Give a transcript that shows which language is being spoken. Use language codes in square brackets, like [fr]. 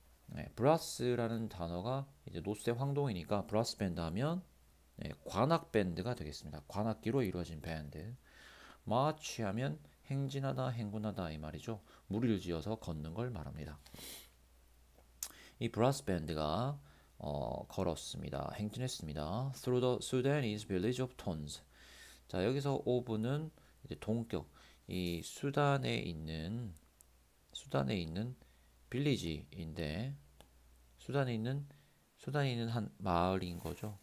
[ko] 네, 브라스라는 단어가 이제 노쇠 황동이니까 브라스 밴드 하면 관악 밴드가 되겠습니다. 관악기로 이루어진 밴드. 마치 하면 행진하다, 행군하다 이 말이죠. 무리를 지어서 걷는 걸 말합니다. 이 브라스 밴드가 걸었습니다. 행진했습니다. [en] Through the Sudanese village of Tons. [ko] 자, 여기서 of는 이제 동격. 이 수단에 있는 빌리지인데 수단에 있는 한 마을인 거죠.